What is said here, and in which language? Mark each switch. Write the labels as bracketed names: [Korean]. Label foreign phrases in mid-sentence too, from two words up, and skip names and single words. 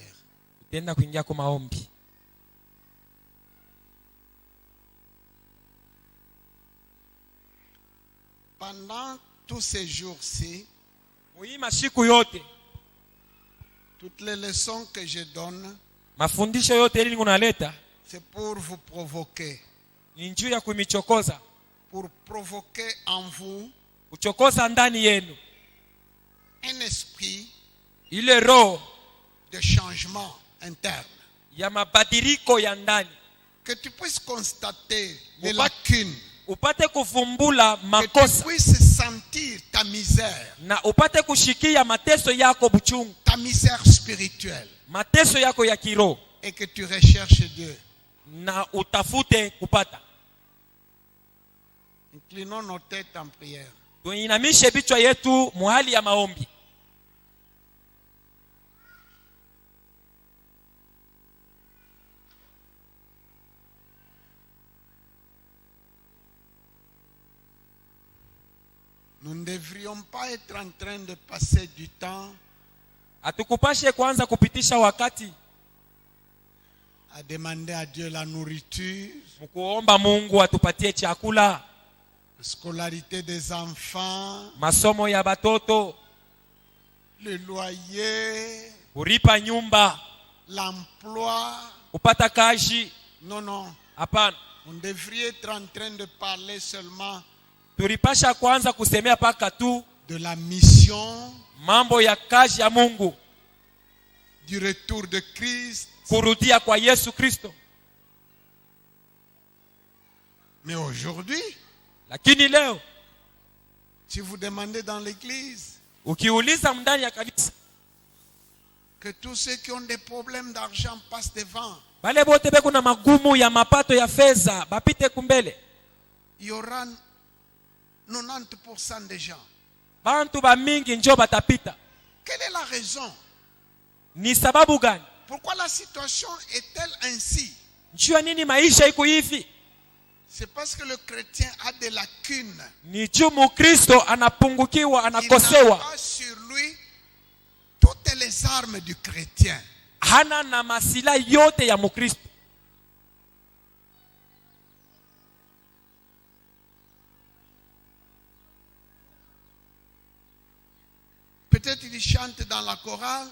[Swahili] Tutaenda kuingia kwa maombi. [French] Pendant tous ces jours-ci, [Swahili] Hii masiku yote, [French] toutes les leçons que je donne, [Swahili] mafundisho yote ili ngunaleta [French] c'est pour vous provoquer. [Swahili] ni njuu ya kumichokoza, [French] Pour provoquer en vous [Swahili] kuchokoza ndani yenu [French] un esprit [Swahili] ile roho [French] de changement interne. [Swahili] ya mabadiliko ya ndani, [French] Que tu puisses constater les lacunes. [Swahili] upate kuvumbula [French] Que tu [Swahili] makosa [French] puisses sentir ta misère. [Swahili] na upate kushikia mateso yako buchungu, [French] Ta misère spirituelle. [Swahili] mateso yako ya kiroho, [French] Et que tu recherches Dieu. [Swahili] na utafute kupata. [French] Inclinons nos têtes en prière. [Swahili] Tuinamishe vichwa yetu muhali ya maombi. [French] Nous ne devrions pas être en train de passer du temps [Swahili] Atukupashe kwanza kupitisha wakati [French] à demander à Dieu la nourriture, [Swahili] mkuomba Mungu atupatie chakula, [French] la scolarité des enfants, [Swahili] masomo ya batoto, [French] le loyer, [Swahili] kulipa nyumba, [French] l'emploi. [Swahili] kupata kazi. [French] Non, non. [Swahili] Hapana, [French] On devrait être en train de parler seulement [Swahili] tulipasha kwanza kusemea paka tu [French] de la mission, [Swahili] mambo ya kazi ya Mungu, [French] du retour de Christ. [Swahili] kurudia kwa Yesu Kristo. [French] Mais aujourd'hui, [Swahili] Lakini leo [French] si vous demandez dans l'église, [Swahili] ukiuliza ndani ya kanisa, [French] que tous ceux qui ont des problèmes d'argent passent devant, [Swahili] bale bote beko na magumu ya mapato ya fedha bapite kumbele, [French] il y aura 90% des gens. [Swahili] bantu ba mingi njo batapita. [French] Quelle est la raison? [Swahili] Ni sababu gani? [French] Pourquoi la situation est-elle ainsi? [Swahili] Njua nini maisha iko hivi? [French] C'est parce que le chrétien a des lacunes. [Swahili] Ni juu Mkristo anapungukiwa, [French] Il n'a [Swahili] anakosewa, [French] pas sur lui toutes les armes du chrétien. [Swahili] hana na masila yote ya Mkristo. [French] Peut-être il chante dans la chorale